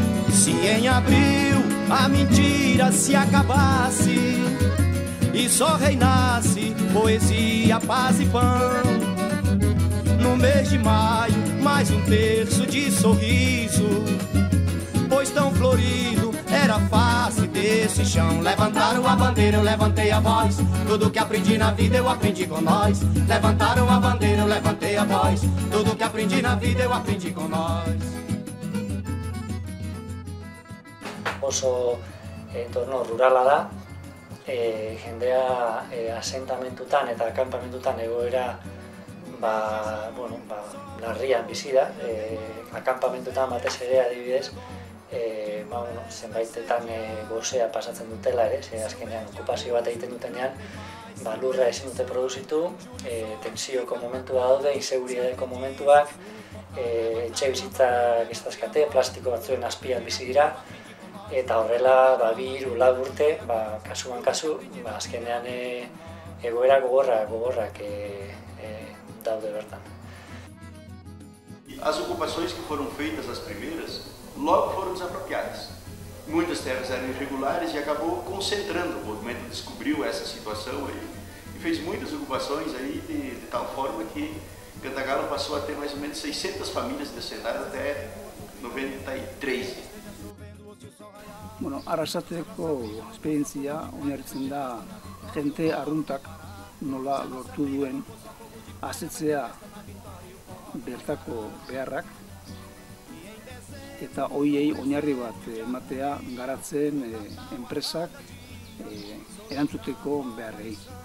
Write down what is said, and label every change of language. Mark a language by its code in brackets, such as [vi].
[pt] Se em abril a mentira se acabasse e só reinasse poesia, paz e pão, no mês de maio mais um terço de sorriso, pois tão florido era a face desse chão. Levantaram a bandeira, eu levantei a voz. Tudo que aprendi na vida eu aprendi com nós. Levantaram a bandeira, eu levantei a voz. Tudo que aprendi na vida eu aprendi com nós. [eu] Oso entorno rurala da, jendea asentamentutan eta akampamentutan egoera larrian bizi da, akampamentutan batez ere adibidez, zenbaitetan gozea pasatzen dutela ere, azkenean okupazio bat egiten dutenean, lurra ezin dute produzitu, tensioko momentua daude, inseguritateko momentuak, etxe bizitzak ez dazkate, plastiko batzuen azpian bizi dira, eta horrela, 2-3 urte, kasuan kasu, azkenean egoera gogorrak daude bertan. [pt] As ocupações que foram feitas, as primeiras, logo foram desapropriadas. Muitas terras eram irregulares e acabou concentrando. O movimento descobriu essa situação aí e fez muitas ocupações aí de tal forma que Cantagalo passou a ter mais ou menos 600 famílias descendentes até 93. [eu] Bueno, arrasateko esperientzia oinarritzen da jente arruntak nola lortu duen asetzea bertako beharrak eta hoiei oinarri bat ematea garatzen enpresak erantzuteko beharrei.